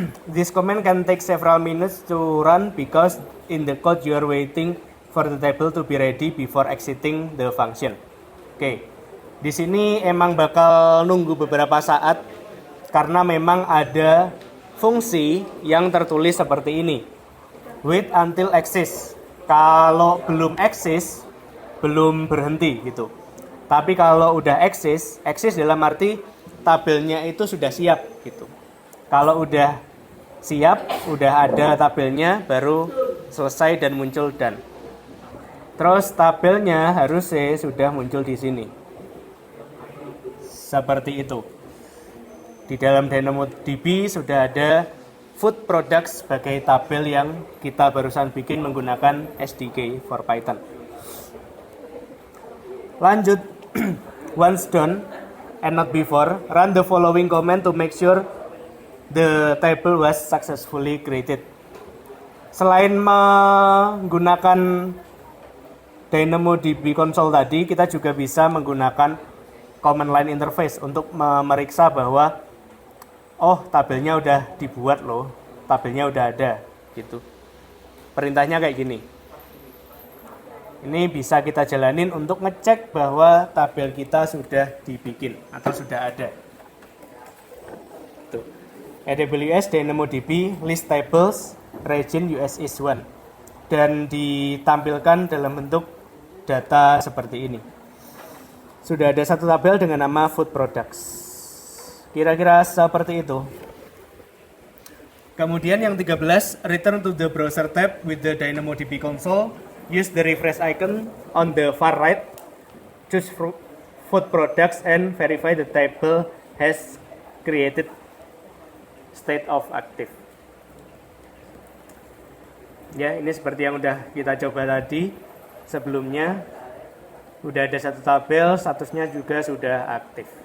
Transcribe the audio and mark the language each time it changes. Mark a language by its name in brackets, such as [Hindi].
[English] This command can take several minutes to run because in the code you are waiting for the table to be ready before exiting the function. [Indonesian] Oke, di sini emang bakal nunggu beberapa saat karena memang ada fungsi yang tertulis seperti ini. [English] Wait until exist. [Indonesian] Kalau belum exist, belum berhenti gitu. Tapi kalau udah exist dalam arti tabelnya itu sudah siap gitu. Kalau udah siap, udah ada tabelnya, baru selesai dan muncul dan. Terus tabelnya harusnya sudah muncul di sini. Seperti itu. Di dalam DynamoDB sudah ada food products sebagai tabel yang kita barusan bikin menggunakan SDK for Python. [English] Lanjut, once done and not before, run the following command to make sure the table was successfully created. [Indonesian] Selain menggunakan DynamoDB console tadi, kita juga bisa menggunakan command line interface untuk memeriksa bahwa oh, tabelnya udah dibuat loh, tabelnya udah ada gitu. Perintahnya kayak gini. Ini bisa kita jalanin untuk ngecek bahwa tabel kita sudah dibikin atau sudah ada. Tuh. AWS DynamoDB list tables region US is 1 dan ditampilkan dalam bentuk data seperti ini. Sudah ada satu tabel dengan nama food products. Kira-kira seperti itu. Kemudian yang 13, [English] return to the browser tab with the DynamoDB console. Use the refresh icon on the far right. Choose food products and verify the table has created state of active. [Indonesian] Ya, ini seperti yang udah kita coba tadi sebelumnya. Udah ada satu tabel, statusnya juga sudah aktif.